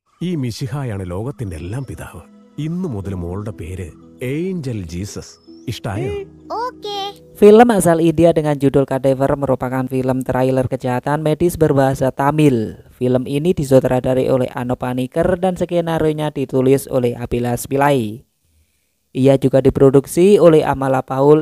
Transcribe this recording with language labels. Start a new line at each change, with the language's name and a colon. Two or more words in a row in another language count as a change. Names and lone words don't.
Malayalam: ഈ മിശിഹായാണ് ലോകത്തിന്റെ എല്ലാം പിതാവ്. ഇന്നു മുതൽ മോളുടെ പേര് ഏഞ്ചൽ ജീസസ്. ഇഷ്ടായോ?
Indonesian: Oke. Film asal India dengan judul Cadaver merupakan film trailer kejahatan medis berbahasa Tamil. Film ini disutradarai oleh Ano Paniker dan skenario-nya ditulis oleh Abilas Pillai. Ia juga diproduksi oleh Amala Paul.